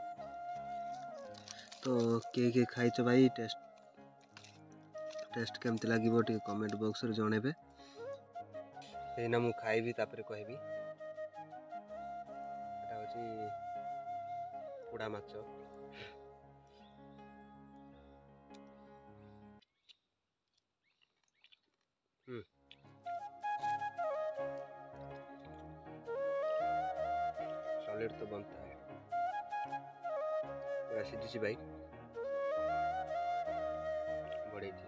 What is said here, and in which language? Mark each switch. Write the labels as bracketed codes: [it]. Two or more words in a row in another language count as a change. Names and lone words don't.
[or] ତ କିଏ ଖାଇଛ ଭାଇ? ଟେଷ୍ଟ କେମିତି ଲାଗିବ ଟିକେ [en] comment boxରେ [or] ଜଣେଇବେ। ଏଇନା ମୁଁ ଖାଇବି ତାପରେ କହିବି। ଏଟା ହେଉଛି ପୋଡ଼ା ମାଛ। [hi] सॉलिड तो बनता है, पूरा सीधी भाई बढ़े।